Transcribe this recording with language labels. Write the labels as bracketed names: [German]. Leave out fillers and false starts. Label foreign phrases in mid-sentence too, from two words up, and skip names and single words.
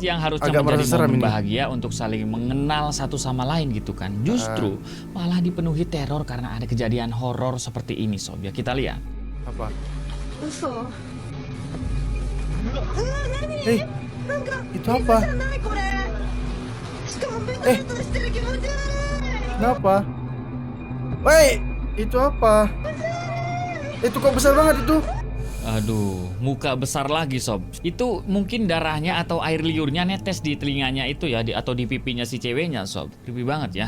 [Indonesian] yang harusnya agak menjadi merasa serem momen ini? bahagia untuk saling mengenal satu sama lain gitu kan. Justru malah dipenuhi teror karena ada kejadian horor seperti ini, Sob. Ya kita lihat. Apa? [Japanese] 嘘 [Indonesian] Itu apa? [Japanese] 何これしかもベタベタしてる気持ち悪い [Indonesian] Kenapa? Woi, itu apa? Itu kok besar banget itu? Aduh, muka besar lagi, Sob. Itu mungkin darahnya atau air liurnya netes di telinganya itu ya, atau di pipinya si ceweknya, Sob. Creepy banget ya.